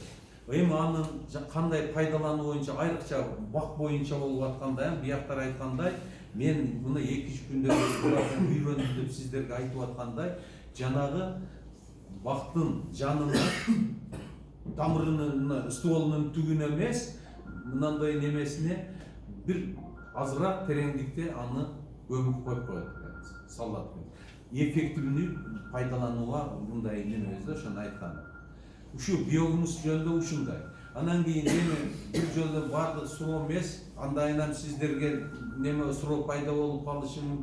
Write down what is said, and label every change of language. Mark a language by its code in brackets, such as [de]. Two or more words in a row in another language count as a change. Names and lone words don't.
[ky] Эми анын кандай пайдалануу боюнча айрыкча бак боюнча болуп аткандай, бияктар айткандай, мен муну 2-3 күндөн үйрөндүм деп сиздерге айтып аткандай, жанагы бактын жанына тамырынын стволунун түгүнө эмес, мынандай немесине бир азыраак тереңдикте аны көмүп коюп коет экен, салат экен. Эффективный пайдаланууга мындай неме өзү ошону айткан. Ушу биогумус жөнүндө ушундай. Анан кийин эми бир жолу бардык суроо эмес, андайынан сиздерге неме суроо пайда болуп калышы мүмкүн.